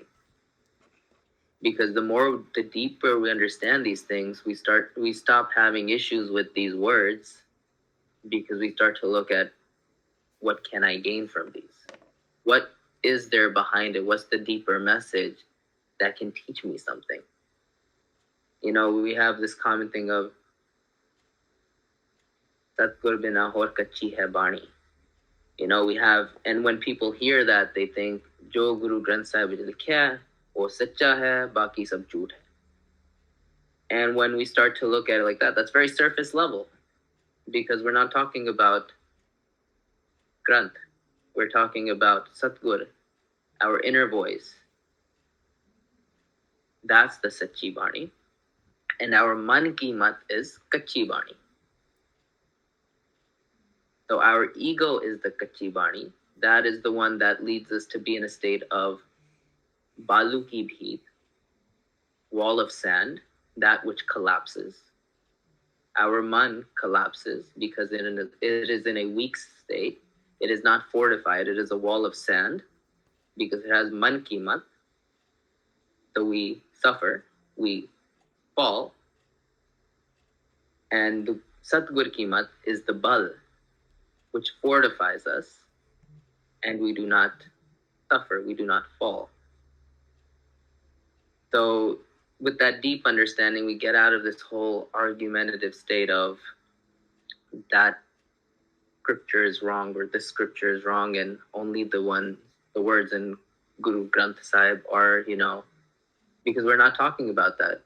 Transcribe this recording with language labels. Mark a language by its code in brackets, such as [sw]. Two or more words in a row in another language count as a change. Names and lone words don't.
[en] Because the deeper we understand these things, we stop having issues with these words because we start to look at what can I gain from these? What is there behind it? What's the deeper message that can teach me something? We have this common thing of [pa] ਸਤਿਗੁਰ ਬਿਨਾ ਹੋਰ ਕੱਚੀ ਹੈ ਬਾਣੀ. [en] We have, and when people hear that, they think [pa] ਜੋ ਗੁਰੂ ਗ੍ਰੰਥ ਸਾਹਿਬ ਨੇ ਲਿਖਿਆ ਹੈ, ਵੋ ਸੱਚਾ ਹੈ, ਬਾਕੀ ਸਭ ਝੂਠ ਹੈ. [en] And when we start to look at it like that, that's very surface level because we're not talking about Granth. We're talking about Satgur, our inner voice. That's the [pa] ਸੱਚੀ ਬਾਣੀ. [en] And our [pa] ਮਨ ਕੀ ਮਤਿ [en] is [pa] ਕੱਚੀ ਬਾਣੀ. [en] So our ego is the [pa] ਕੱਚੀ ਬਾਣੀ. [en] That is the one that leads us to be in a state of [pa] ਬਾਲੂ ਕੀ ਭੀਤ, [en] wall of sand, that which collapses. Our man collapses because it is in a weak state. It is not fortified. It is a wall of sand because it has [pa] ਮਨ ਕੀ ਮਤਿ. [en] So we suffer, we fall, and the [pa] ਸਤਿਗੁਰ ਕੀ ਮਤਿ [en] is the bal, which fortifies us, and we do not suffer, we do not fall. So, with that deep understanding, we get out of this whole argumentative state of that scripture is wrong or this scripture is wrong, and only the words in Guru Granth Sahib are, because we're not talking about that.